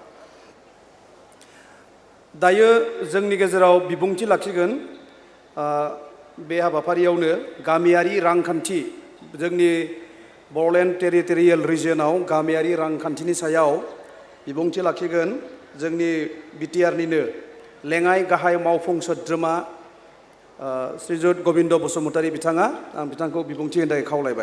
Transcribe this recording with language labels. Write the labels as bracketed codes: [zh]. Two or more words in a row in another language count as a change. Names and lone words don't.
[brx] दायो जोंनि गेजेराव बिबुंथि लाखिगोन बे हाबाफारियावनो गामियारि रांखान्थि जोंनि बड़ोलेण्ड टेरिटरियेल रिजनाव गामियारि रांखान्थिनि सायाव बिबुंथि लाखिगोन जोंनि बिटिआरनिनो लेङाइ गाहाय मावफुं सोद्रोमा শ্ৰীযুত গোবিন্দ বসুমতাৰী বিথাঙা आं बिथांखौ बिबुंथि होनो थाखाय खावलायबाय।